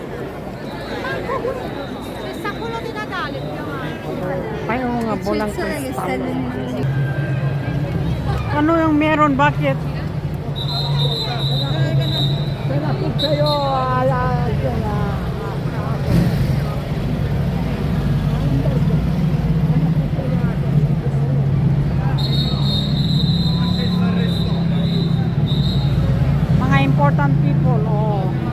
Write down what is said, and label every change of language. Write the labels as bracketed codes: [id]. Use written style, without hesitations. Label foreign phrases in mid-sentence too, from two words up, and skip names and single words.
[it] C'è sta quello di Natale più avanti. [tl] Ay, oo nga, bulang kristal. Ano yung meron? Bakit? Pinapit kayo. [en] Mga important people, oh.